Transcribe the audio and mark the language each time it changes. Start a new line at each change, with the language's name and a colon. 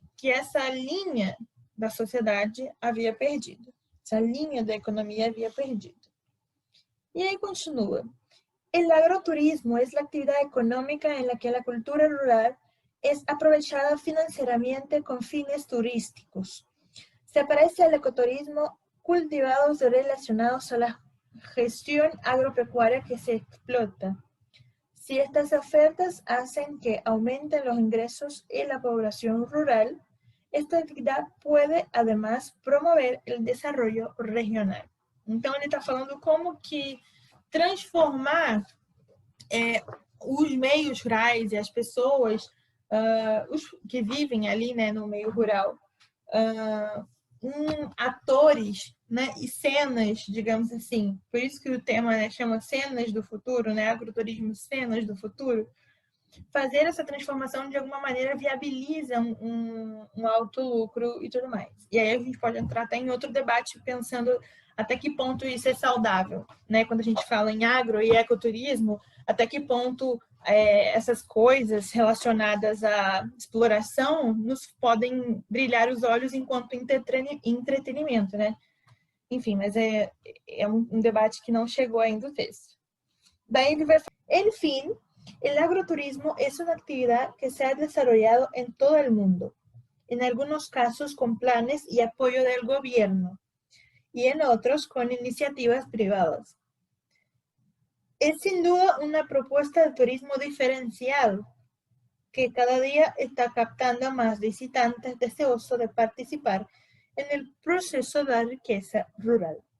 Portuguese: Que essa linha da sociedade havia perdido. Essa linha da economia havia perdido. E aí continua.
Spanish: El agroturismo es la actividad económica en la que la cultura rural es aprovechada financieramente con fines turísticos. Se parece al ecoturismo cultivados relacionados a la gestión agropecuaria que se explota. Si estas ofertas hacen que aumenten los ingresos en la población rural, esta actividad puede, además, promover el desarrollo regional.
Portuguese: Então, ele está falando como que transformar os meios rurais e as pessoas os que vivem ali, né, no meio rural, em atores, né, e cenas, digamos assim. Por isso que o tema, né, chama Cenas do Futuro, né, agroturismo Cenas do Futuro. Fazer essa transformação de alguma maneira viabiliza um alto lucro e tudo mais. E aí a gente pode entrar até em outro debate pensando até que ponto isso é saudável, né? Quando a gente fala em agro e ecoturismo, até que ponto essas coisas relacionadas à exploração nos podem brilhar os olhos enquanto entretenimento, né? Enfim, mas é um debate que não chegou ainda o texto. Daí ele vai falar, enfim,
Spanish: el agroturismo es una actividad que se ha desarrollado en todo el mundo, en algunos casos con planes y apoyo del gobierno, y en otros con iniciativas privadas. Es sin duda una propuesta de turismo diferencial que cada día está captando a más visitantes deseosos de participar en el proceso da riqueza rural.